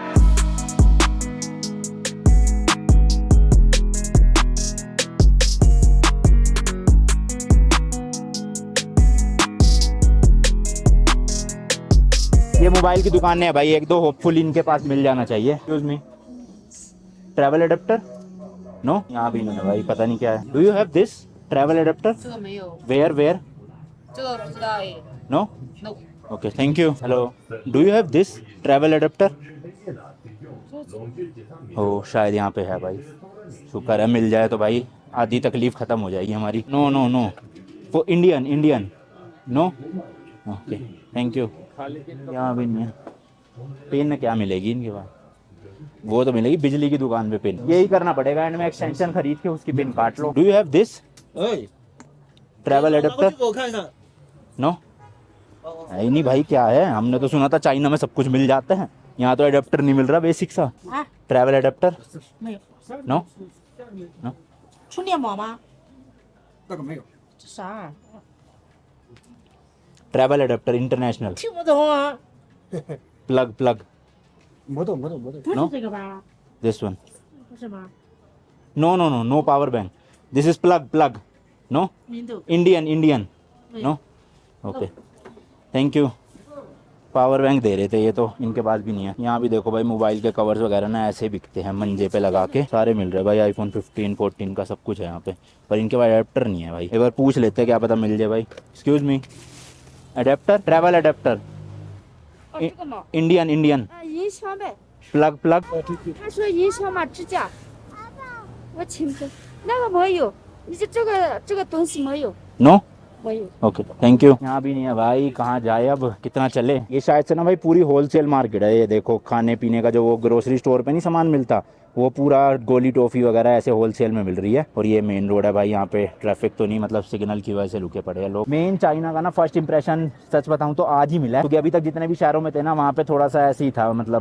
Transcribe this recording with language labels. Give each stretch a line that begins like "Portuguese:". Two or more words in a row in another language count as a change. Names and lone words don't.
Hindi: ये मोबाइल की दुकान है भाई, एक दो होपफुल इनके पास मिल जाना चाहिए।
English: Excuse me, travel adapter? No,
Hindi: यहाँ भी नहीं है भाई, पता नहीं क्या है।
English: Do you have this travel adapter?
Chinese: 这个没有，
English: Where where?
Chinese: 这个不知道耶。
English: नो No。 OK thank you hello do you have this travel adapter
Hindi: ओ शायद यहाँ पे है भाई शुक्र है मिल जाए तो भाई आधी तकलीफ ख़त्म हो जाएगी हमारी
English: no no no
Hindi: वो
English: Indian Indian no OK thank you
Hindi: यहाँ भी नहीं है पिन क्या मिलेगी इनके पास वो तो मिलेगी बिजली की दुकान पे पिन यही करना पड़ेगा एंड में एक्सटेंशन खरीद के उसकी पिन काट लो
English: do you have this travel adapter no
Hindi: है ही नहीं भाई क्या है हमने तो सुना था चाइना में सब कुछ मिल जाता है यहाँ तो एडेप्टर नहीं मिल रहा बेसिक सा
English: travel adapter
Chinese: 没有。
English: no no
Chinese: 充电宝吗？这个没有。这啥啊？
English: travel adapter international
Chinese: 听不懂啊。
English: plug plug
Chinese: 没懂。不
English: No
Chinese: 是这个吧？
English: this one
Chinese: 不是吗？
English: no no no no power bank this is plug plug no
Chinese: 印度。
English: Indian Indian
Chinese: 没
English: no OK thank you power bank
Hindi: दे रहे थे ये तो इनके पास भी नहीं है यहाँ भी देखो भाई मोबाइल के कवर्स वगैरह ना ऐसे बिकते हैं मंजे पे लगा के सारे मिल रहे हैं भाई आईफोन 15 14 का सब कुछ है यहाँ पे पर इनके पास अडेप्टर नहीं है भाई एक बार पूछ लेते हैं क्या पता मिल जाए भाई
English: excuse me adapter travel adapter
Chinese: 哦，这个嘛，
English: Indian Indian
Chinese: 啊，音箱呗。
English: plug plug
Chinese: 他说音箱嘛，支架。我请不，那个没有，你这个东西没有，
English: नो
Chinese: 没有。
English: OK thank you
Hindi: यहाँ भी नहीं है भाई कहाँ जाए अब कितना चले ये शायद से ना भाई पूरी
English: wholesale market
Hindi: है ये देखो खाने पीने का जो वो
English: grocery store
Hindi: पे नहीं सामान मिलता वो पूरा गोली टॉफी वगैरह ऐसे होलसेल में मिल रही है और ये
English: main road
Hindi: है भाई यहाँ पे ट्रैफिक तो नहीं मतलब सिग्नल की वजह से रुके पड़े हैं लोग मेन चाइना का ना
English: first impression
Hindi: सच बताऊँ तो आज ही मिला है क्योंकि अभी तक जितने भी शहरों में थे ना वहाँ पे थोड़ा सा ऐसे ही था मतलब